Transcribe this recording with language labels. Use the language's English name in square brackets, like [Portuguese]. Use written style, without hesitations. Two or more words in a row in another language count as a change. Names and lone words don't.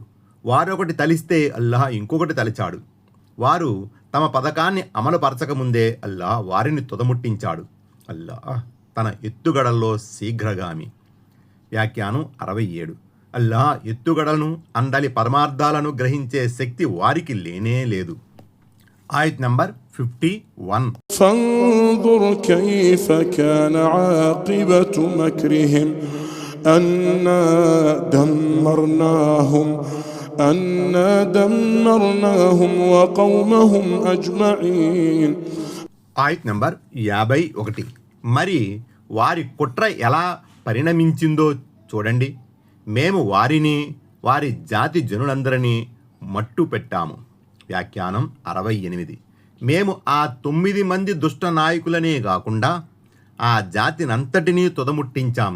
[Telugu] వారొకటి తలిస్తే అల్లాహ్ ఇంకొకటి తలిచాడు. వారు తమ పథకాన్ని అమలుపరచకముందే అల్లాహ్ వారిని తుదముట్టించాడు. అల్లాహ్ తన ఎత్తుగడల్లో శీఘ్రగామి. వ్యాఖ్యానం 67. అల్లాహ్ ఎత్తుగడలను, అందలి పరమార్థాలను గ్రహించే శక్తి వారికి లేనే లేదు. ఆయత్ నంబర్ 51. [Arabic] فانظر كيف كان عاقبة مكرهم أنا دمرناهم وقومهم أجمعين. [Telugu] ఆయత్ నంబర్ 51. మరి వారి కుట్ర ఎలా పరిణమించిందో చూడండి. మేము వారిని, వారి జాతి జనులందరినీ మట్టు పెట్టాము. వ్యాఖ్యానం 68. మేము ఆ 9 మంది దుష్ట నాయకులనే కాకుండా ఆ జాతినంతటినీ తుదముట్టించాం.